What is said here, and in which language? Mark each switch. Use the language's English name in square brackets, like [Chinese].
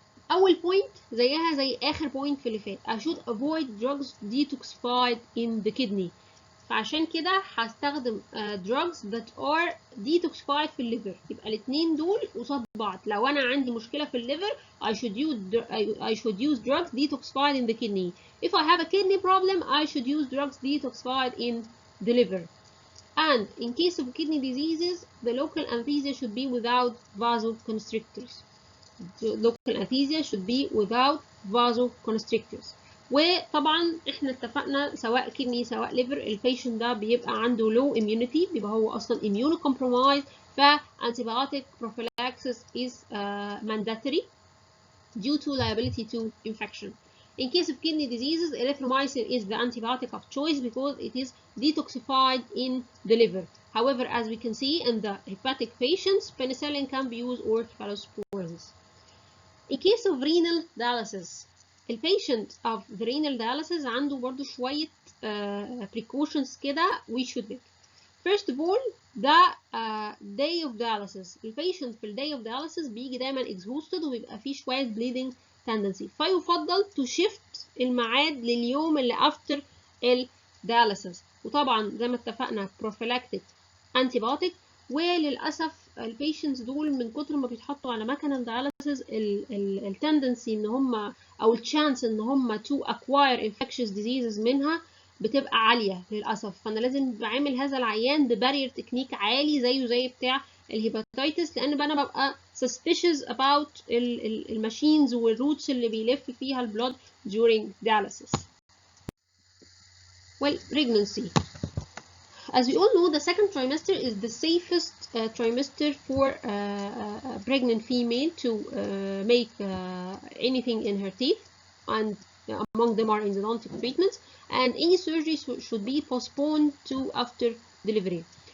[Arabic] أول point زيها زي آخر point في اللي فات. [English] I should avoid drugs detoxified in the kidney. [Arabic] فعشان كده هستخدم [English] drugs that are detoxified [Arabic] في الليفر. يبقى الاتنين دول قصاد بعض. لو أنا عندي مشكلة في الليفر [English] I should use drugs detoxified in the kidney. If I have a kidney problem I should use drugs detoxified in the liver. And in case of kidney diseases, the local anesthesia should be without vasoconstrictors. The local anesthesia should be without vasoconstrictors. [Arabic] وطبعا احنا اتفقنا سواء كدني سواء ليفر البيشنت ده بيبقى عنده [English] low immunity، [Arabic] بيبقى هو اصلا immunocompromised، ف [English] antibiotic prophylaxis is mandatory due to liability to infection. In case of kidney diseases, erythromycin is the antibiotic of choice because it is detoxified in the liver. However, as we can see in the hepatic patients, penicillin can be used or cephalosporins. In case of renal dialysis, the patient of the renal dialysis [Arabic] عنده برضو شوية [English] precautions كده we should make. First of all, the day of dialysis. [Arabic] البيشنت في [English] day of dialysis [Arabic] بيجي دايما [English] exhausted [Arabic] وبيبقى فيه شوية [English] bleeding tendency. [Arabic] فيفضل [English] to shift [Arabic] الميعاد لليوم اللي after الدياليسيس. وطبعا زي ما اتفقنا [English] prophylactic antibiotic. [Arabic] وللأسف البيشنتس دول من كتر ما بيتحطوا على مكنة الدياليسيس التندنسي ان هم او الشانس ان هم [English] to acquire infectious diseases [Arabic] منها بتبقى عالية للأسف. فأنا لازم بعمل هذا العيان ببارير تكنيك عالي زي بتاع الهيباتيتس، لأن أنا ببقى [English] suspicious about [Arabic] الماشينز والروتس اللي بيلف فيها البلود [English] during dialysis. Well, pregnancy. As we all know, the second trimester is the safest trimester for a pregnant female to make anything in her teeth, and among them are endodontic treatments, and any surgery should be postponed to after delivery.